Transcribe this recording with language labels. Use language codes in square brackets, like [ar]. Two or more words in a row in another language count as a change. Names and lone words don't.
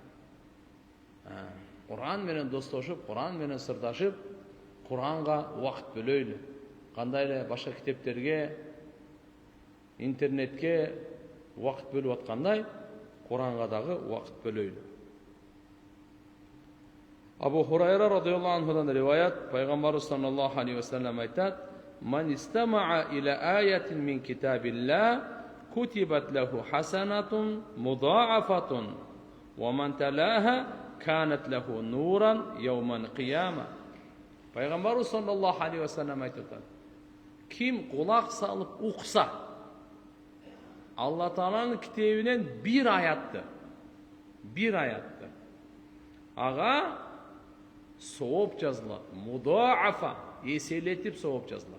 [ky] Куран менен достошуп, Куран менен сырдашып, Куранга убакыт бөлөйлү. Кандай эле башка китептерге, интернетке убакыт бөлүп аткандай, Куранга дагы убакыт бөлөйлү. Абу Хурайра радыйаллаху анхудан риваят, пайгамбарыбыз саллаллаху алейхи ва саллям айтат: [ar] "من استمع إلى آية من كتاب الله كتبت له حسنة مضاعفة ومن تلاها كانت له نورا يوم القيامة." [ky] Пайгамбарыбыз [ar] صلى الله عليه وسلم [ky] айтат: Ким кулак салып укса, Алла Тааланын китебинен бир аятты, ага сооп жазылат, мудаафа, эселетип сооп жазылат.